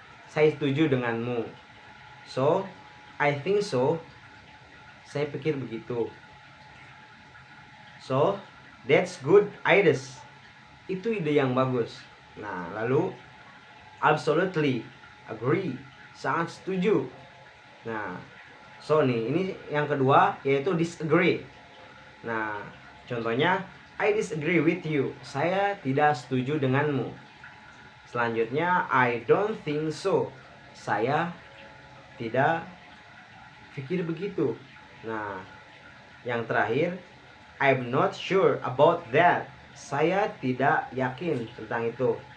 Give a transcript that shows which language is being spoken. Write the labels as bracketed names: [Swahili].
[Indonesian] Saya setuju denganmu. [English] So, I think so. [Indonesian] Saya pikir begitu. [English] So, that's good ideas. [Indonesian] Itu ide yang bagus. [English] Nah, lalu absolutely agree. [Indonesian] Sangat setuju. Nah, so nih, ini yang kedua yaitu disagree. [English] Nah, contohnya, I disagree with you. [Indonesian] Saya tidak setuju denganmu. [English] Selanjutnya, I don't think so. [Indonesian] Saya tidak pikir begitu. Nah, yang terakhir, [English] I'm not sure about that. [Indonesian] Saya tidak yakin tentang itu.